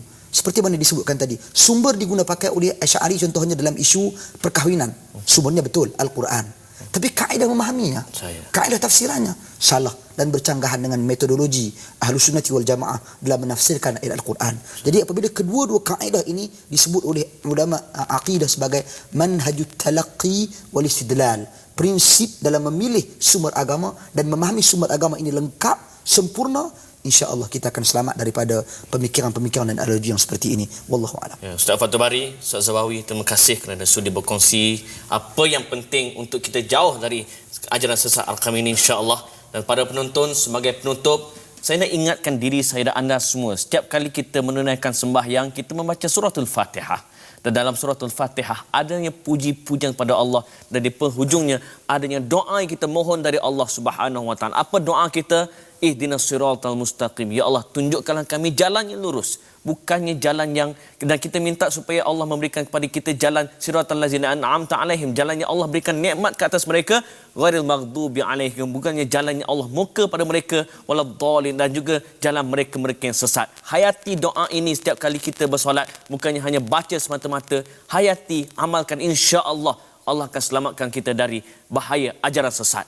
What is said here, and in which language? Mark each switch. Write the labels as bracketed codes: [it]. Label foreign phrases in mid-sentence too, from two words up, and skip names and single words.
[ms] Seperti mana disebutkan tadi, sumber diguna pakai oleh Asy'ari contohnya dalam isu perkahwinan. Sumbernya betul Al-Quran. Tapi kaedah memahaminya, kaedah tafsirannya salah dan bercanggahan dengan metodologi Ahlus Sunnah wal Jamaah dalam menafsirkan ayat Al-Quran. Jadi apabila kedua-dua kaedah ini disebut oleh ulama akidah sebagai [ar] منهج التلقي والاستدلال, [ms] prinsip dalam memilih sumber agama dan memahami sumber agama ini lengkap, sempurna, insya-Allah kita akan selamat daripada pemikiran-pemikiran dan analogi yang seperti ini. [ar] والله أعلم. [ms] Ya, Ustaz Fathul Bari, Ustaz Zawawi, terima kasih kerana sudi berkongsi apa yang penting untuk kita jauh dari ajaran sesat Al-Qam ini, insya-Allah. Dan pada penonton, sebagai penutup, saya nak ingatkan diri saya dan anda semua, setiap kali kita menunaikan sembahyang, kita membaca suratul Fatihah. Dan dalam suratul Fatihah adanya puji-pujian kepada Allah, dan di penghujungnya adanya doa yang kita mohon dari Allah [ar] سبحانه وتعالى. [ms] Apa doa kita? [ar] اهدنا الصراط المستقيم. [ms] Ya Allah, tunjukkanlah kami jalan yang lurus, bukannya jalan yang, dan kita minta supaya Allah memberikan kepada kita jalan [ar] صراط الذين أنعمت عليهم, [ms] jalan yang Allah berikan nikmat ke atas mereka, [ar] غير المغضوب عليهم, [ms] bukannya jalan yang Allah murka pada mereka, waladdallin, dan juga jalan mereka-mereka yang sesat. Hayati doa ini setiap kali kita bersolat, bukannya hanya baca semata-mata, hayati, amalkan, insya-Allah Allah akan selamatkan kita dari bahaya ajaran sesat.